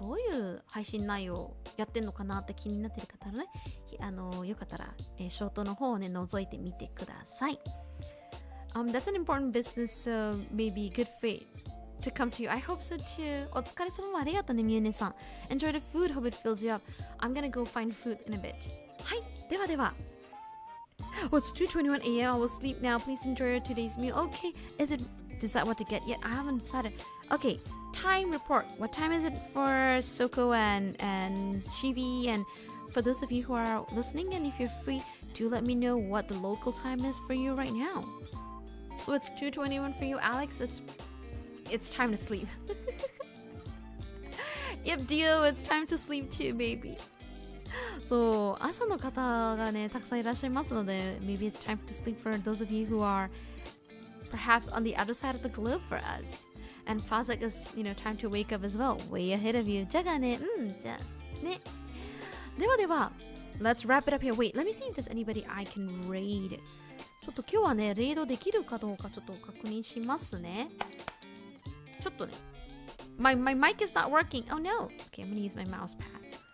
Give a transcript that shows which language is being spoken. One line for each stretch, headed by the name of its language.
Japanese: う配信内容をやってんのかなって気になってる方はねよかったら、ショートの方をね覗いてみてください。
English: That's an important business, so maybe good fate to come to you. I hope so too.
Japanese: お疲れ様もありがとうね、みゆねさん。
English: Enjoy the food, hope it fills you up. I'm gonna go find food in a bit.
Japanese: はい、ではでは。
English: Oh, it's 2:21 a.m. I will sleep now. Please enjoy today's meal. Okay, decide what to get yet? I haven't decided. Okay, time report. What time is it for Soko and Chibi? And for those of you who are listening, and if you're free, do let me know what the local time is for you right now. So it's 2:21 for you, Alex. It's time to sleep. Yep, Dio, it's time to sleep too, baby.
Japanese: そう、朝の方がねたくさんいらっしゃいますので、
English: maybe it's time to sleep for those of you who are perhaps on the other side of the globe for us. And Fazak is, time to wake up as well, way ahead of you.
Japanese: じゃがね、じゃあね。ではでは、
English: let's wrap it up here. Wait, let me see if there's anybody I can raid.
Japanese: ちょっと今日はねレイドできるかどうかちょっと確認しますね。ちょっとね
English: my mic is not working. Oh no. Okay, I'm gonna use my mouse pad.